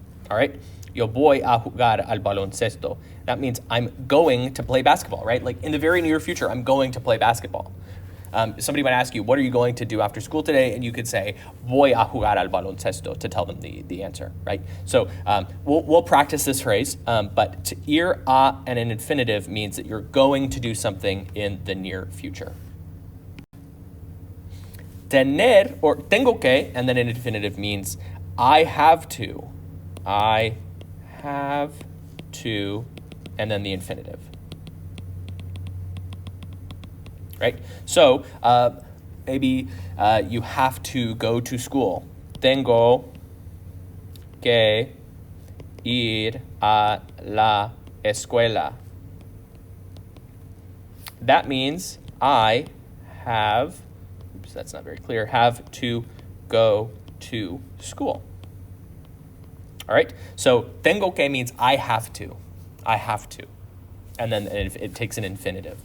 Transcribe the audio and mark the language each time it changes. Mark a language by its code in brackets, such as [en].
[en] All right, [es] yo voy a jugar al baloncesto. [en] That means I'm going to play basketball, right? Like in the very near future, I'm going to play basketball. Somebody might ask you, what are you going to do after school today? And you could say, [es] voy a jugar al baloncesto, [en] to tell them the answer, right? So we'll practice this phrase, but to ir a and an infinitive means that you're going to do something in the near future. Tener, or tengo que, and then an infinitive means I have to. I have to, and then the infinitive. Right? So maybe you have to go to school. [es] Tengo que ir a la escuela. [en] That means I have, oops, that's not very clear, have to go to school. All right? So tengo que means I have to. I have to. And then it takes an infinitive.